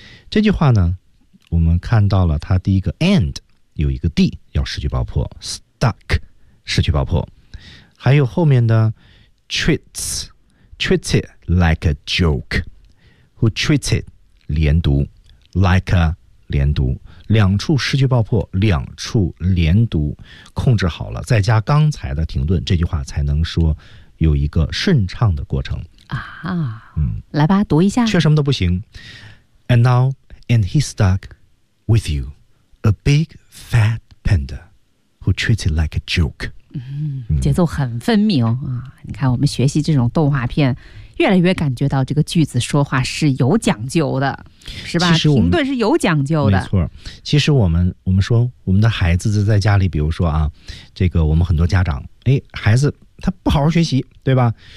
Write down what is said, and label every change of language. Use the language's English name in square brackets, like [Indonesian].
[Chinese] 这句话呢，我们看到了它第一个 and 有一个 d 要失去爆破 ，stuck 失去爆破，还有后面的 [English] treats it like a joke， who treats it [Chinese] 连读 [English] like a [Chinese] 连读。两处失去爆破，两处连读，控制好了，再加刚才的停顿，这句话才能说有一个顺畅的过程啊。来吧，读一下。缺什么都不行。 [English] And now, and he's stuck with you, a big fat panda who treats it like a joke。 [Chinese] 节奏很分明啊！你看，我们学习这种动画片，越来越感觉到这个句子说话是有讲究的。是吧？停顿是有讲究的。没错，其实我们说我们的孩子在家里，比如说啊，这个我们很多家长，哎，孩子他不好好学习，对吧？